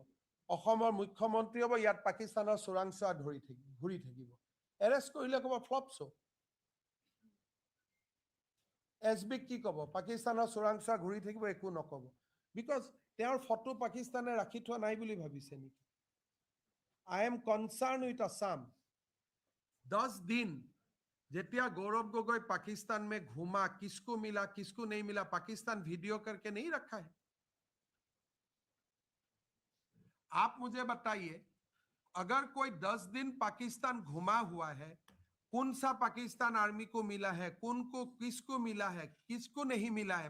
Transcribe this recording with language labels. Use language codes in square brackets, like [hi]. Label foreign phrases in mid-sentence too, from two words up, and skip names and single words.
[as] অসমৰ মুখ্যমন্ত্ৰী হ'ব, ইয়াত পাকিস্তানৰ চোৰাংচোৱা ঘূৰি থাকিব, এৰেষ্ট কৰিলে ক'ব ফ্লপছু. এছবিক কি ক'ব? পাকিস্তানৰ চোৰাংচোৱা ঘূৰি থাকিব, একো নক'ব. বিকজ তেওঁৰ ফটো পাকিস্তানে ৰাখি থোৱা নাই বুলি ভাবিছে নেকি? [en] I am concerned with Assam. [hi] 10 दिन जेतिया गौरव गोगोई पाकिस्तान में घूमा, किसको मिला किसको नहीं मिला, पाकिस्तान वीडियो करके नहीं रखा है. आप मुझे बताइए, अगर कोई 10 दिन पाकिस्तान घुमा हुआ है, कौन सा पाकिस्तान आर्मी को मिला है, किसको मिला है, किसको नहीं मिला है?